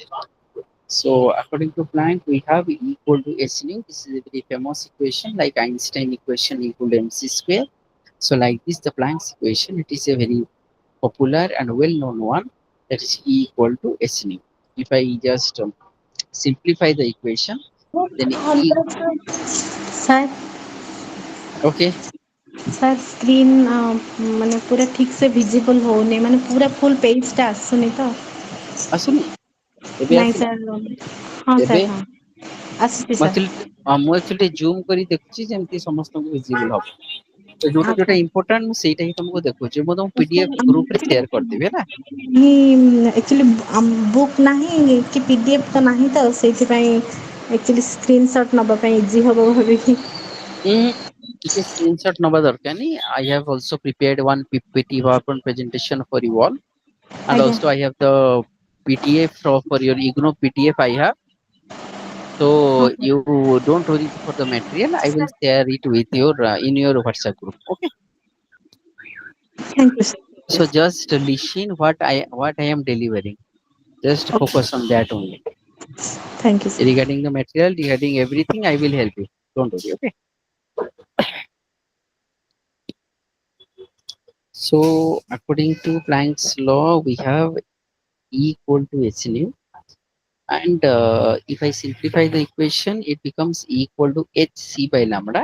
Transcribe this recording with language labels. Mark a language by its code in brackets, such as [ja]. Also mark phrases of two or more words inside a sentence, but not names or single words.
[en] So according to Planck, we have E equal to h nu. This is a very famous equation, like Einstein equation equal to mc square. So like this, the Planck's equation, it is a very popular and well-known one. That is E equal to h nu. If I just simplify the equation, then E. ସାର୍ Okay, [or] ସାର୍ ସ୍କ୍ରିନ୍ ମାନେ ପୁରା ଠିକ୍ ସେ ଭିଜିବଲ୍ ହଉନି ମାନେ ପୁରା [en] full pageଟା [or] ଆସୁନି ତ ଆସୁନି ଏବେ ନାଇଁ ଆସିଲା ସାର୍ ହଁ ଏବେ ସାର୍ ହଁ ଆସୁଛି ସାର୍ ମୁଁ actually ଜୁମ୍ କରି ଦେଖୁଛି ଯେମିତି ସମସ୍ତଙ୍କୁ ଭିଜିବଲ ହବ। ତ ଯୋଉଟା ଯୋଉଟା ଆଚ୍ଛା ଇମ୍ପୋର୍ଟାଣ୍ଟ ମୁଁ ସେଇଟା ହିଁ ତମକୁ ଦେଖୁଛି। ମୁଁ ତମକୁ ସାର୍ ପିଡିଏଫ ଗ୍ରୁପରେ ସେୟାର କରିଦେବି ହେଲା। ଆକ୍ଚୁଆଲି ବୁକ୍ ନାହିଁ କି ପି ଡି ଏଫ୍ ତ ନାହିଁ ତ ସେଇଥିପାଇଁ ଆକ୍ଚୁଆଲି [en] screen shot [or] ନେବା ପାଇଁ ଇଜି ହେବ ଭାବିକି କିଛି ସ୍କ୍ରିନଶଟ ନବା ଦରକାର ନାହିଁ। [en] I have also prepared one PPT PowerPoint presentation for you all, and [or] ଆଜ୍ଞା [en] also I have the PDF for your IGNO PDF I have. So ଓକେ you don't worry for the material. I will share it with your in your WhatsApp group. Okay. Thank you So ସାର୍ just listen what I am delivering. Just ଓକେ focus on that only. Thank you sir Regarding the material, regarding everything, I will help you. Don't worry. Okay. So according to Planck's law, we have E equal to h nu, and if I simplify the equation, it becomes E equal to h c by lambda.